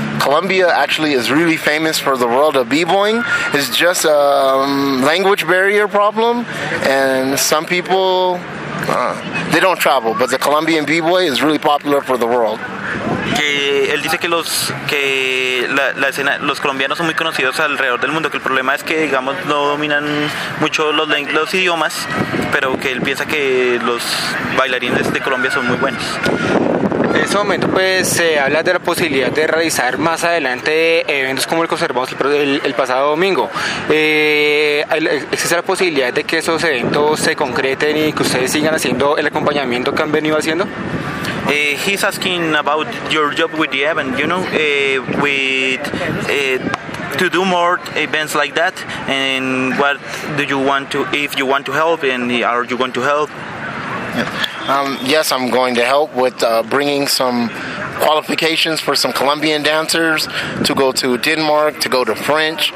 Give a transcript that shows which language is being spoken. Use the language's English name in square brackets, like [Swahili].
[English] Colombia actually is really famous for the world of b-boying. It's just a language barrier problem, and some people, they don't travel, but the Colombian b-boy is really popular for the world. [Spanish] Que él dice que los que la, la escena, los colombianos son muy conocidos alrededor del mundo, que el problema es que digamos no dominan mucho los idiomas, pero que él piensa que los bailarines de Colombia son muy buenos. En ese momento pues se habla de la posibilidad de realizar más adelante eventos como el que observamos el pasado domingo. ¿Existe la posibilidad de que esos eventos se concreten y que ustedes sigan haciendo el acompañamiento que han venido haciendo? [English] He's asking about your job with the event, you know, to do more events like that, and what do you want to, if you want to help, and are you going to help? Yes, I'm going to help with bringing some qualifications for some Colombian dancers to go to Denmark, to go to French.